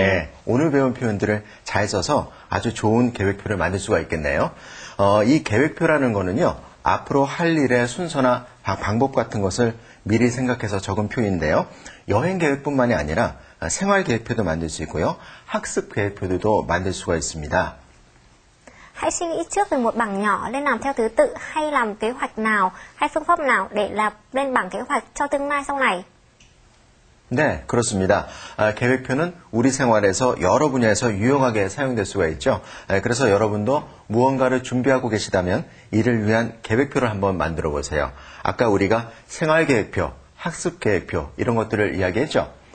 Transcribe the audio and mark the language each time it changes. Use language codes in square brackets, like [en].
[ko] 예, 오늘 배운 표현들을 잘 써서 아주 좋은 계획표를 만들 수가 있겠네요. 이 계획표라는 거는요. 앞으로 할 일의 순서나 방법 같은 것을 미리 생각해서 적은 표인데요. 여행 계획뿐만이 아니라 생활 계획표도 만들 수 있고요. 학습 계획표도 만들 수가 있습니다. [vi] Hãy suy nghĩ trước về một bảng nhỏ lên làm theo thứ tự hay làm kế hoạch nào hay phương pháp nào để làm lên bảng kế hoạch cho tương lai sau này. [ko] 네, 그렇습니다. 계획표는 우리 생활에서 여러 분야에서 유용하게 사용될 수가 있죠. 그래서 여러분도 무언가를 준비하고 계시다면 이를 위한 계획표를 한번 만들어 보세요. 아까 우리가 생활계획표, 학습계획표 이런 것들을 이야기했죠.